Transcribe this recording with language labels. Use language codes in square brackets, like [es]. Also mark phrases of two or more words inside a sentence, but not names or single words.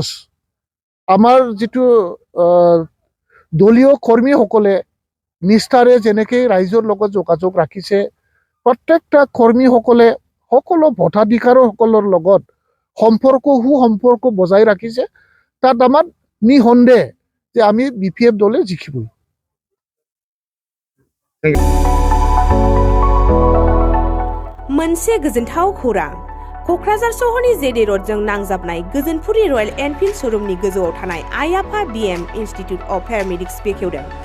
[as] আমাৰ যিটো দলীয় কৰ্মীসকলে নিষ্ঠাৰে যেনেকৈ ৰাইজৰ লগত যোগাযোগ ৰাখিছে, প্ৰত্যেকটা কৰ্মীসকলে সকলো ভোটাধিকাৰসকলৰ লগত সুসম্পৰ্ক বজাই ৰাখিছে। তাত আমাৰ নিঃসন্দেহ যে আমি BPF দলে জিকিবই। [brx] मोनसे गोजोनथाव खौरां। क'क्राझार सहरनि जेडे र'डजों नांजाबनाय गोजोनपुरि रयेल एनफिल्ड श'रुमनि गोजौआव थानाय आइ-आफा BM इन्स्टिटिउट अफ पेरामेडिक्स बेखेवदों।